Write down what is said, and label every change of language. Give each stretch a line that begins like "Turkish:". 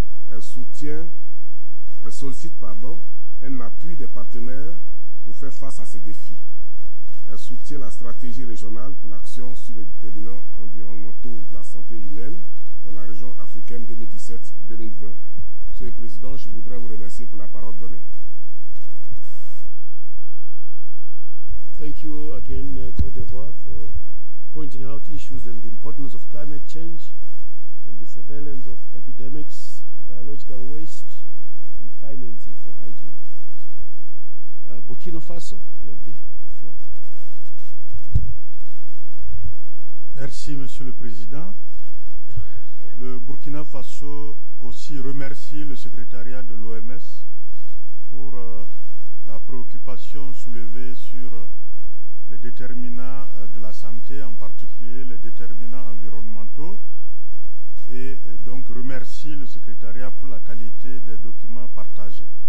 French: Elle sollicite un appui des partenaires pour faire face à ces défis. Elle soutient la stratégie régionale pour l'action sur les déterminants environnementaux de la santé humaine dans la région africaine 2017-2020. Monsieur le Président, je voudrais vous remercier pour la parole donnée.
English: Thank you again, Côte d'Ivoire, for pointing out issues and the importance of climate change and the surveillance of epidemics, biological waste, and financing for hygiene. Burkina Faso, you have the floor.
French: Merci, Monsieur le Président. Le Burkina Faso aussi remercie le secrétariat de l'OMS pour la préoccupation soulevée sur les déterminants de la santé, en particulier les déterminants environnementaux, et donc remercie le secrétariat pour la qualité des documents partagés.